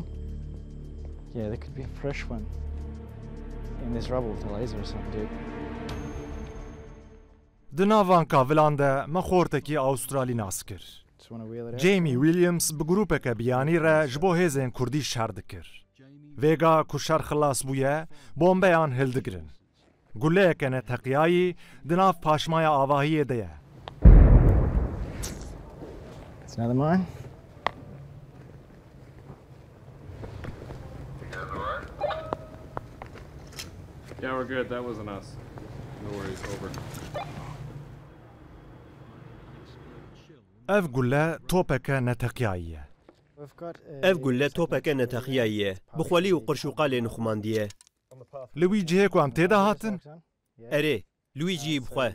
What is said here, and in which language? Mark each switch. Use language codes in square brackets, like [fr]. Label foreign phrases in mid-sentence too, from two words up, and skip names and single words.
[en] Yeah, there could be a fresh one in this rubble with a laser or something, dude. [ku] Di navan kavilan de me xortekî Avustralî nas kir. [en] Just want to wheel it out. [ku] Jamie Williams bi grupeke biyanî re ji bo hêzên Kurdî şer dikir. Vêga ku şer xilas bûye, bombeyan hildigirin. Guleyeke neteqiyayî di nav paşmaya avahiyê de ye. [en] It's another mine. Yeah, we're good. That wasn't us. [ku] ev gule topeke neteqiyayî. ev gulle topeke neteqiyayî ye. Bixwelî û qirşûqa lê nixumandiye. Li wî cihê ku em têde hatin, Erê, li wî ciyî bixwe.